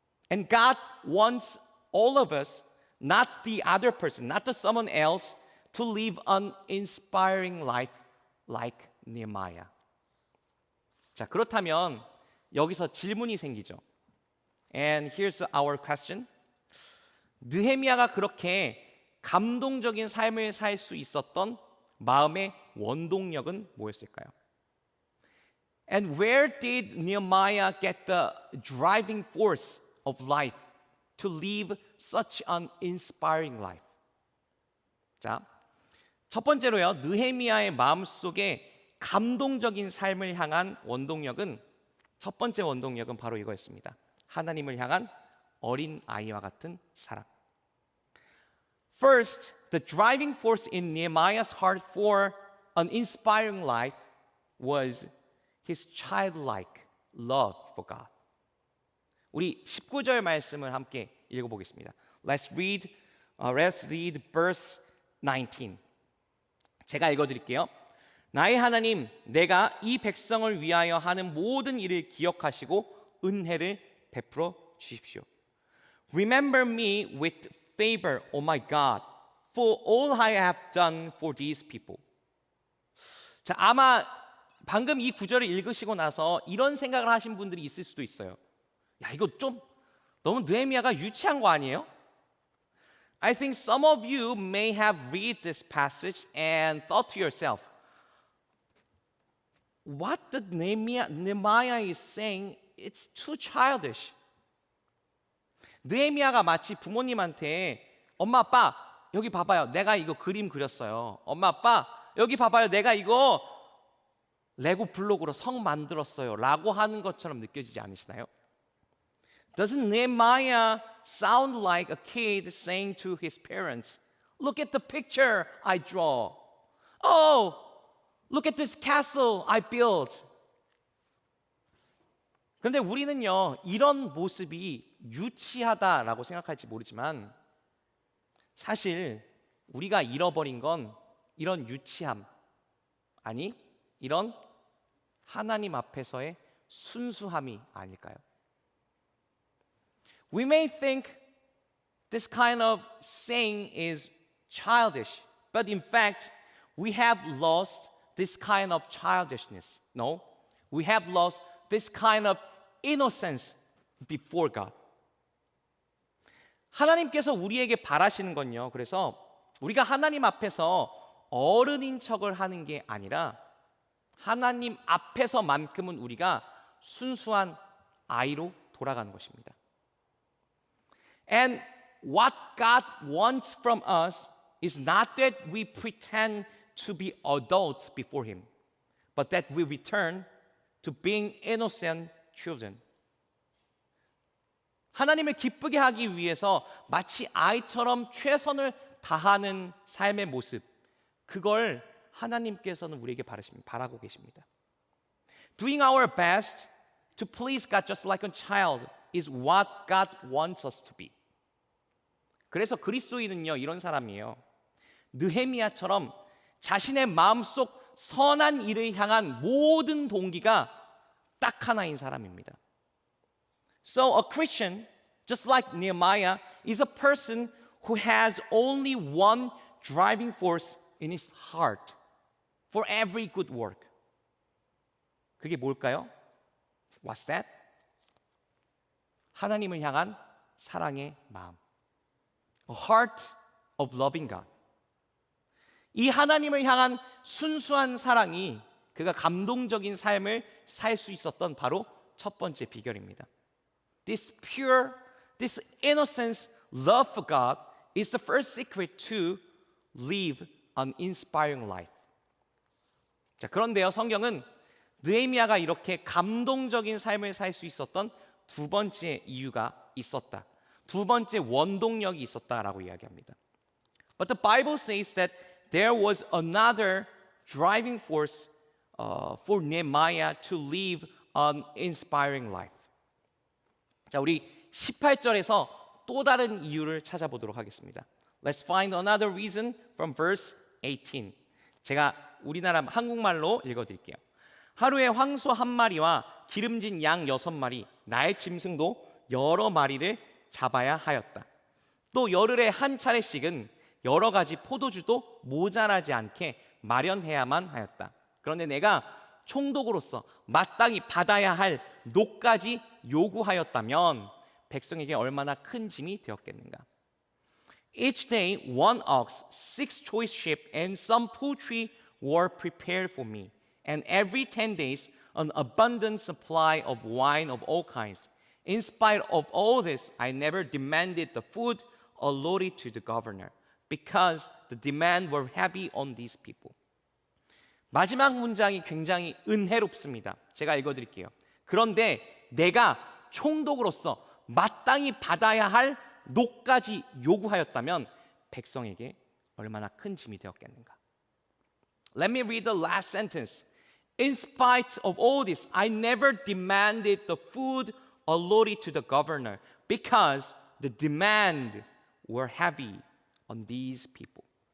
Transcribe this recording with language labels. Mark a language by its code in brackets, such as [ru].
[en] And God wants all of us, not the other person, not the someone else, to live an inspiring life like Nehemiah. [ko] 자, 그렇다면 여기서 질문이 생기죠. [en] And here's our question. [ko] 느헤미야가 그렇게 감동적인 삶을 살 수 있었던 마음의 원동력은 뭐였을까요? [en] And where did Nehemiah get the driving force of life to live such an inspiring life? [ko] 자, 첫 번째로요. 느헤미야의 마음속에 감동적인 삶을 향한 원동력은 첫 번째 원동력은 바로 이거였습니다. 하나님을 향한 어린 아이와 같은 사랑. [en] First, the driving force in Nehemiah's heart for an inspiring life was his childlike love for God. [ko] 우리 19절 말씀을 함께 읽어보겠습니다. [en] Let's read verse 19. [ko] 제가 읽어드릴게요. 나의 하나님, 내가 이 백성을 위하여 하는 모든 일을 기억하시고 은혜를 베풀어 주십시오. [en] Remember me with favor, O my God, for all I have done for these people. [ko] 자, 아마 방금 이 구절을 읽으시고 나서 이런 생각을 하신 분들이 있을 수도 있어요. 야, 이거 좀 너무 느헤미야가 유치한 거 아니에요? [en] I think some of you may have read this passage and thought to yourself, what the Nehemiah is saying, it's too childish. [ko] 느헤미야가 마치 부모님한테 엄마 아빠 여기 봐봐요, 내가 이거 그림 그렸어요. 엄마 아빠 여기 봐봐요, 내가 이거 레고 블록으로 성 만들었어요 라고 하는 것처럼 느껴지지 않으시나요? [en] Doesn't Nehemiah sound like a kid saying to his parents, look at the picture I draw. Oh, look at this castle I built. [ko] 그런데 우리는요, 이런 모습이 유치하다라고 생각할지 모르지만 사실 우리가 잃어버린 건 이런 유치함, 아니 이런 하나님 앞에서의 순수함이 아닐까요? [en] We may think this kind of saying is childish, but in fact, we have lost this kind of childishness. No, we have lost this kind of innocence before God. [ko] 하나님께서 우리에게 바라시는 건요, 그래서 우리가 하나님 앞에서 어른인 척을 하는 게 아니라 하나님 앞에서만큼은 우리가 순수한 아이로 돌아가는 것입니다. [en] And what God wants from us is not that we pretend to be adults before Him, but that we return to being innocent children. [ko] 하나님을 기쁘게 하기 위해서 마치 아이처럼 최선을 다하는 삶의 모습, 그걸 하나님께서는 우리에게 바라고 계십니다. [en] Doing our best to please God just like a child is what God wants us to be. [ko] 그래서 그리스도인은요, 이런 사람이에요. 느헤미야처럼 자신의 마음속 선한 일을 향한 모든 동기가 딱 하나인 사람입니다. [en] So a Christian, just like Nehemiah, is a person who has only one driving force in his heart for every good work. [ko] 그게 뭘까요? [en] What's that? [ko] 하나님을 향한 사랑의 마음. [en] A heart of loving God. [ko] 이 하나님을 향한 순수한 사랑이 그가 감동적인 삶을 살 수 있었던 바로 첫 번째 비결입니다. [en] This pure, this innocent love for God is the first secret to live an inspiring life. [ko] 자, 그런데요, 성경은 느헤미야가 이렇게 감동적인 삶을 살 수 있었던 두 번째 이유가 있었다. 두 번째 원동력이 있었다라고 이야기합니다. [en] But the Bible says that there was another driving force for Nehemiah to live an inspiring life. [ko] 자, 우리 18절에서 또 다른 이유를 찾아보도록 하겠습니다. [en] Let's find another reason from verse 18. [ko] 제가 우리나라 한국말로 읽어드릴게요. 하루에 황소 한 마리와 기름진 양 6마리, 나의 짐승도 여러 마리를 잡아야 하였다. 또 열흘에 한 차례씩은 여러 가지 포도주도 모자라지 않게 마련해야만 하였다. 그런데 내가 총독으로서 마땅히 받아야 할 녹까지 요구하였다면 백성에게 얼마나 큰 짐이 되었겠는가. [en] Each day one ox, 6 choice sheep, and some poultry were prepared for me. And every 10 days an abundant supply of wine of all kinds. In spite of all this, I never demanded the food allotted to the governor. because the demand were heavy on these people. [ko] 마지막 문장이 굉장히 은혜롭습니다. 제가 읽어드릴게요. 그런데 내가 총독으로서 마땅히 받아야 할 녹까지 요구하였다면 백성에게 얼마나 큰 짐이 되었겠는가. [en] Let me read the last sentence. In spite of all this, I never demanded the food allotted to the governor because the demand were heavy on these people.